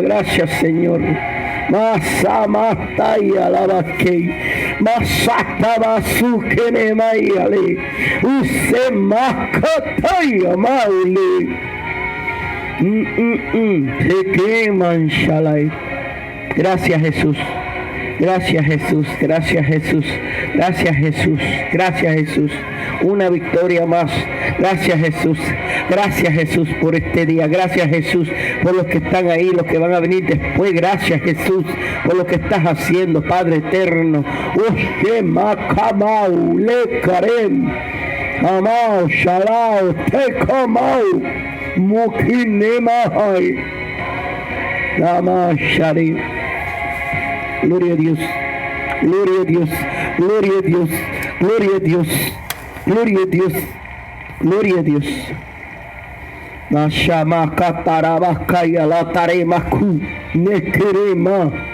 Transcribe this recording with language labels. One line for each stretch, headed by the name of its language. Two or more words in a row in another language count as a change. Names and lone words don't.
Spanish: Gracias, Señor. Masamataya Labakei Masata Basukene Mayale Usemakataya Maule Tekeman Shalai. Gracias, Jesús. Gracias, Jesús. Gracias, Jesús. Gracias, Jesús. Gracias, Jesús. Una victoria más. Gracias, Jesús. Gracias, Jesús, por este día. Gracias, Jesús, por los que están ahí, los que van a venir después. Gracias, Jesús, por lo que estás haciendo, Padre eterno. Ushe makamau le karem amau shalao tekamau mukinemahai lama shari. Gloria a Dios, gloria a Dios, gloria a Dios, gloria a Dios, gloria a Dios, gloria a Dios. Nashama katarabakaya la taremaku nekerema.